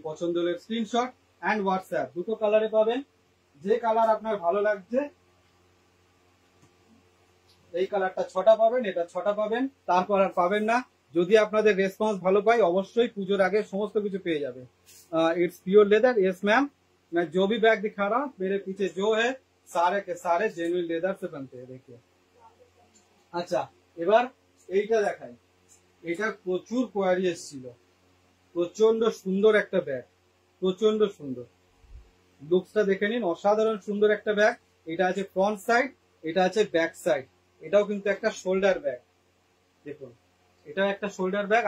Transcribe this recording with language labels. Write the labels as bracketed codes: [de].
[bn] পছন্দ হলে screenshot and WhatsApp দুটো কালারে পাবেন। যে কালার আপনার ভালো লাগছে, এই কালারটা 6টা পাবেন, এটা 6টা পাবেন, তারপর আর পাবেন না। যদি আপনাদের রেসপন্স ভালো পাই, অবশ্যই পুজোর আগে সমস্ত কিছু পেয়ে যাবে। [en] It's pure leather. [hi] Yes ma'am, मैं जो भी बैग दिखा रहा हूँ मेरे पीछे जो है सारे के सारे जेन्युइन लेदर से बनते हैं। देखिए। [bn] আচ্ছা, এবার এইটা দেখাই। এটা প্রচুর কোয়ারি এসেছিল, প্রচন্ড সুন্দর একটা ব্যাগ, প্রচন্ড সুন্দর। লুকসটা দেখে নিন, অসাধারণ সুন্দর একটা ব্যাগ। এটা আছে ফ্রন্ট সাইড, এটা আছে ব্যাক সাইড। এটাও কিন্তু একটা শোল্ডার ব্যাগ। দেখুন এটাও একটা শোল্ডার ব্যাগ।